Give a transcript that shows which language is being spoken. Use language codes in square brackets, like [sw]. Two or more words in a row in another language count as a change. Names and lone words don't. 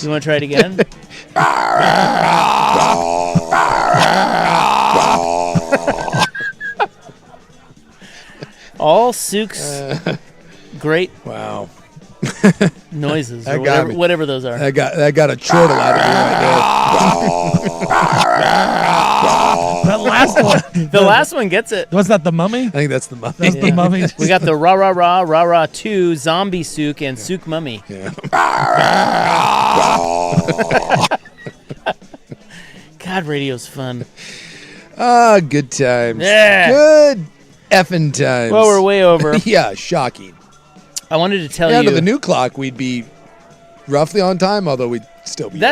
[en] You want to try it again? All Sook's great Wow. noises, or That got me. whatever those are. That got a chortle out of me right That last one. The last one gets it. Was that the Mummy? there. I think that's the mummy. That's the Mummy. We got the rah rah rah rah rah 2 zombie Sook and Sook Mummy. Yeah. God, radio's fun. Ah, good times. Yeah. Good effing times. Well, we're way over. Yeah, shocking. I wanted to tell Yeah, you. under the new clock, we'd be roughly on time, although we'd still be